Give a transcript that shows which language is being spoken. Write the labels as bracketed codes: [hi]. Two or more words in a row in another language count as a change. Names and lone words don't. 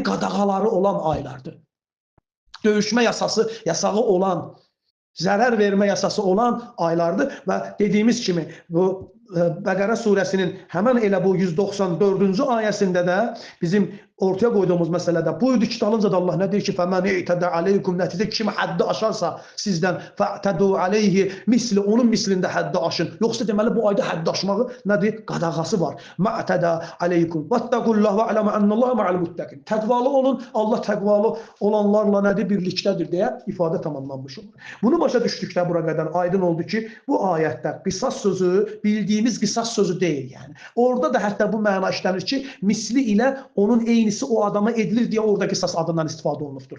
[az] Qadağaları olan aylardır. Döyüşmə yasağı olan, zərər vermə yasası olan aylardır və dediyimiz kimi bu Bəqərə surəsinin həmən elə bu 194-cü ayəsində də bizim ortaya qoyduğumuz məsələdə buyurdu ki, dalınca da Allah nə deyir ki, [ar] فَمَنْ اِعْتَدَ عَلَيْكُمْ [az] nəticə kim həddi aşarsa sizdən [ar] فَاَعْتَدُوا عَلَيْهِ [az] misli, onun mislində həddi aşın. Yoxsa deməli bu ayda həddi aşmağı nədir? Qadağası var. [ar] مَعْتَدَ عَلَيْكُمْ وَاتَّقُوا اللّٰهِ وَعْلَمَ أَنَّ اللّٰهَ مَعَ الْمُتَّقِينَ. [az] Təqvalı olun, Allah təqvalı olanlarla nədir? Birlikdədir deyə ifadə tamamlanmış olur. Bunu başa düşdükdə bura qədər aydın oldu ki, bu ayətdə qisas sözü bildiyi bildiyimiz qisas sözü deyil yəni. Orada da hətta bu məna işlənir ki, misli ilə onun eynisi o adama edilir deyə orada qisas adından istifadə olunubdur.